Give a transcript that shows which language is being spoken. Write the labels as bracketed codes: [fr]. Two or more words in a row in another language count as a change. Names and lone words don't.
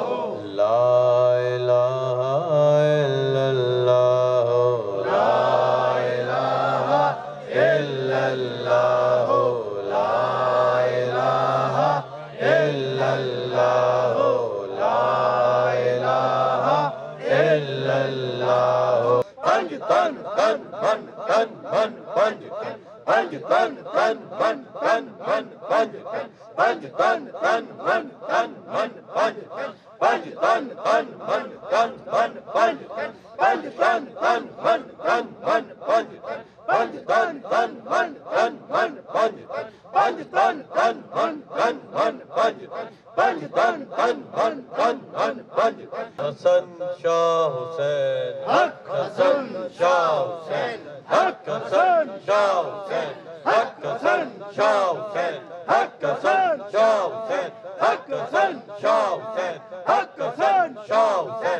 [ar] لا الہ الا اللہ، لا الہ الا اللہ، لا الہ الا اللہ، لا الہ الا اللہ۔ [ur] پنج تن تن من تن من پنج تن، پنج تن تن من تن من پنج تن، پنج تن تن من تن من پنج تن، پنج تن تن من تن من پنج تن، پنج تن تن من تن من پنج تن، پنج تن تن من تن من پنج تن، پنج تن تن من تن من پنج تن، پنج تن تن من تن من پنج تن۔ حسن شاہ حسین حق، حسن شاہ حسین حق، حسن شاہ حسین حق، حسن شاہ حسین حق، حسن شاہ حسین حق، حسن شاہ حسین حق، حسن شاہ حسین۔